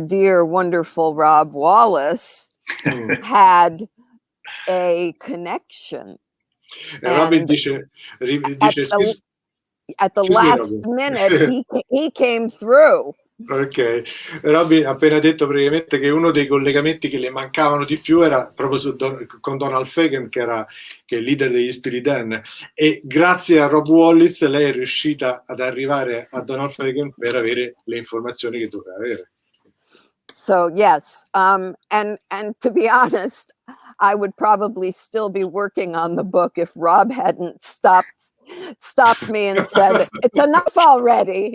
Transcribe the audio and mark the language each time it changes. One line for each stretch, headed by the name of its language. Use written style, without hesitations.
English: Dear Wonderful Rob Wallis had a connection.
Italian: Robyn dice
English: at the last minute, he came through.
Italian: Ok, Robyn ha appena detto praticamente che uno dei collegamenti che le mancavano di più era proprio con Donald Fagen, che è il leader degli Steely Dan, e grazie a Rob Wallis lei è riuscita ad arrivare a Donald Fagen per avere le informazioni che doveva avere.
English: So yes, and to be honest, I would probably still be working on the book if Rob hadn't stopped me and said, "It's enough already.